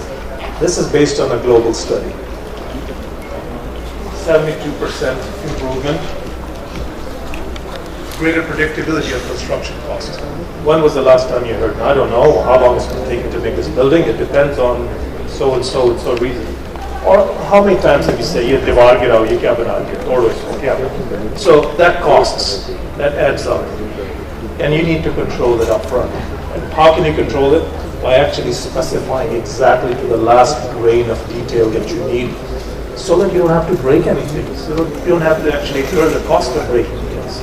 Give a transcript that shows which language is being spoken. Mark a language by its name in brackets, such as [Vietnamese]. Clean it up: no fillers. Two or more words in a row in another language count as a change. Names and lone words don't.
[English] This is based on a global study. 72% improvement, greater predictability of construction costs. When was the last time you heard? I don't know how long it's going to take you to make this building. It depends on so and so reason. Or how many times have you said, [Hindi] "ये दीवार गिराओ, ये क्या बना के, तोड़ो इसको, क्या बना?" [English] So that costs, that adds up, and you need to control it up front. And how can you control it? By actually specifying exactly to the last grain of detail that you need, so that you don't have to break anything. So you don't have to actually incur the cost of breaking things.